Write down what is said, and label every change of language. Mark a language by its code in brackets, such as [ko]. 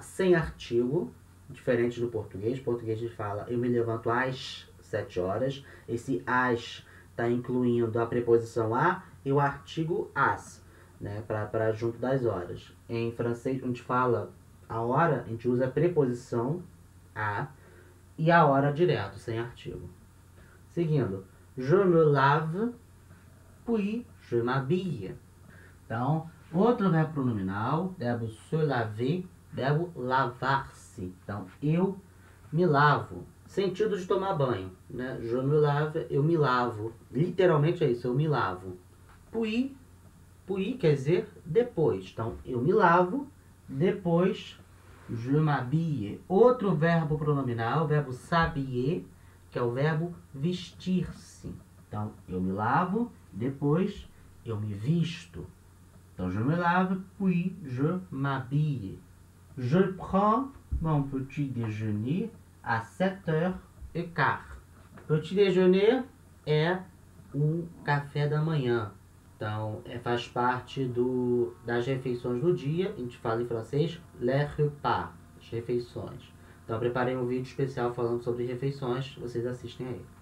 [pt] Sem artigo, diferente do português. O português fala, eu me levanto às 7 horas. Esse às está incluindo a preposição a e o artigo as, né? Para junto das horas. Em francês, a gente fala a hora, a gente usa a preposição a e a hora direto, sem artigo. Seguindo, [fr] je me lave, puis je m'habille. [pt] Então, outro verbo pronominal, verbo se laver, verbo lavar-se. Então, eu me lavo. Sentido de tomar banho, né? [fr] Je me lave, [pt] eu me lavo. Literalmente é isso, eu me lavo. Puis quer dizer depois. Então, eu me lavo, depois [fr] je m'habille. [pt] Outro verbo pronominal, verbo s'habiller, que é o verbo vestir-se. Então, eu me lavo, depois eu me visto. Então, [fr] je me lave, puis je m'habille. Je prends mon petit déjeuner à 7h15. [pt] Petit déjeuner é o café da manhã. Então, faz parte das refeições do dia. A gente fala em francês, les repas, as refeições. Então, eu preparei um vídeo especial falando sobre refeições. Vocês assistem aí.